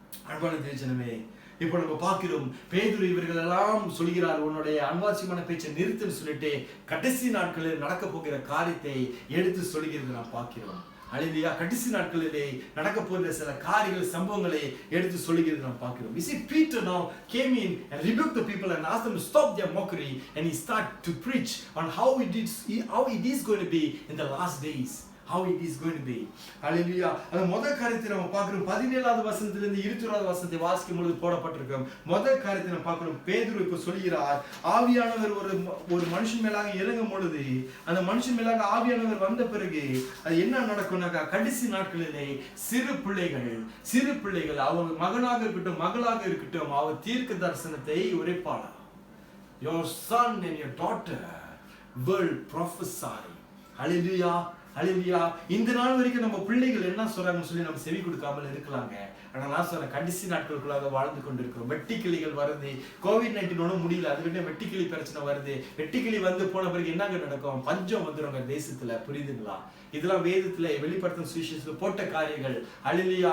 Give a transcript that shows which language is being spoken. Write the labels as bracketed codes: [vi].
[ta] அன்பான தேவஜனமே, இப்போ நம்ம பார்க்கிறோம் பேதுரு இவர்கள் எல்லாம் சொல்கிறார், உன்னுடைய அன்வாசியமான பேச்சை நிறுத்துன்னு சொல்லிட்டு கடைசி நாட்களில் நடக்க போகிற காரியத்தை எடுத்து சொல்கிறது நாம் பார்க்கிறோம். ஹல்லேலூயா. கடைசி நாட்களிலே நடக்க போகிற சில காரியங்கள் சம்பவங்களை எடுத்து சொல்கிறது நாம் பார்க்கிறோம். [en] You see, Peter now came in and rebuked the people and asked them to stop their mockery, and he started to preach on how it is going to be in the last days. How it is going to be. Hallelujah. [ta] அந்த முதல் காரியத்தை நம்ம பார்க்கிறோம். 17வது வசனத்திலிருந்து 21வது வசனத்தை வாசிக்கும் பொழுது போடப்பட்டிருக்கும். முதல் காரியத்தை நம்ம பார்க்கிறோம். பேதுரு இப்ப சொல்கிறார், ஆவியானவர் ஒரு மனுஷன் மேலாக இறங்கும் பொழுது, அந்த மனுஷன் மேலாக ஆவியானவர் வந்த பிறகு அது என்ன நடக்கும்னாக்கா, கடைசி நாட்களிலே சிறு பிள்ளைகள் அவர் மகனாக இருக்கட்டும் மகளாக இருக்கட்டும், அவர் தீர்க்க தரிசனத்தை உரைப்பாளா. [en] Your son and your daughter will prophesy. [ta] Hallelujah. ஹல்லேலூயா. இந்த நாள் வரைக்கும் நம்ம பிள்ளைகள் என்ன சொல்றாங்கன்னு சொல்லி நம்ம செவி கொடுக்காமல் இருக்கலாங்க. ஆனா நான் சொல்றேன், கடைசி நாட்களுக்குள்ளாக வாழ்ந்து கொண்டிருக்கிறோம். வெட்டிக்கிளிகள் வருது. கோவிட்-19 ஒன்றும் முடியல, அதுக்கிட்ட வெட்டிக்கிளி பிரச்சனை வருது. வெட்டிக்கிளி வந்து போன பிறகு என்னங்க நடக்கும்? பஞ்சம் வந்துடுங்க தேசத்துல. புரியுதுங்களா? இதெல்லாம் வேதத்துல வெளிப்படுத்தும் சுவிசேஷத்துல போட்ட காரியங்கள். ஹல்லேலூயா.